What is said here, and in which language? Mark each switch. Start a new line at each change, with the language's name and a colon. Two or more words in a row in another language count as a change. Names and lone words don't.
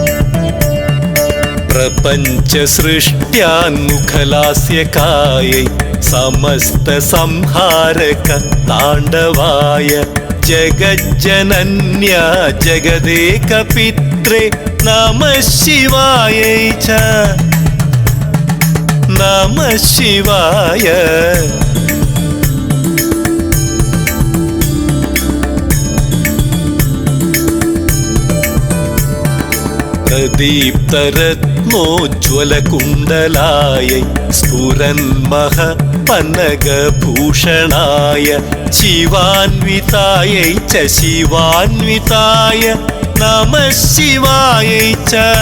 Sanskrit: प्रपञ्च सृष्ट्यान्मुखलास्यकायै समस्त संहारक ताण्डवाय जगज्जनन्य जगदेक पित्रे नमः शिवायै च नमः शिवाय प्रदीप्तरत्नोज्ज्वलकुण्डलायै स्फुरन्मः पन्नगभूषणाय शिवान्वितायै च शिवान्विताय नमः शिवायै च